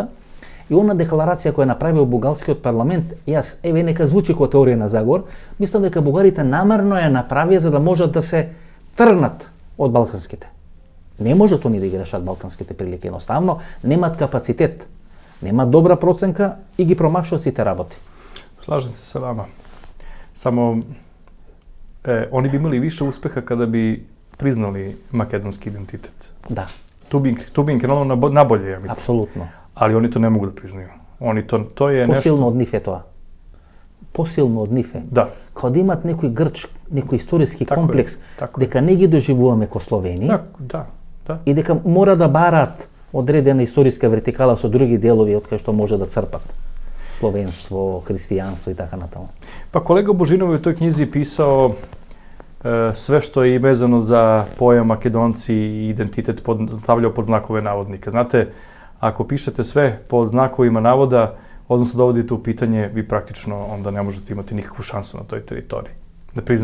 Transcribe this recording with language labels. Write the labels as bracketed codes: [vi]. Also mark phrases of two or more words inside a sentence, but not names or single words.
[mk] И она декларација која направил бугарскиот парламент, јас, еве нека звучи како теорија на заговор, мислам дека бугарите намерно ја направија за да можат да се тргнат од балканските. Не можат они да ги решат балканските прилики, едноставно немаат капацитет, немаат добра проценка и ги промашуваат сите работи. [sr] Slažem se sa vama. Samo oni bi imali više uspeha kada bi priznali makedonski identitet. Da. Tu bi im krenulo na bolje, ja mislim. Apsolutno. Ali oni to ne mogu da priznaju. Oni to je nešto... [mk] Посилно од нив е тоа. Посилно од нив е. Да. Као да имат некој грч, некој историски [sr] Tako [mk] комплекс, [sr] je. [mk] дека не ги доживуваме ко Словени. [sr] Da. [mk] И дека мора да бараат одредена историска вертикала со други делови од кај што може да црпат. Словенство, христијанство и така натаму. [sr] Pa kolega Božinov je u toj knjizi pisao sve što je vezano za pojam Makedonci i identitet stavljao pod znakove navodnika. Znate, ako pišete sve pod znakovima navoda, odnosno dovodite u pitanje, vi praktično onda ne možete imati nikakvu šansu na toj teritoriji.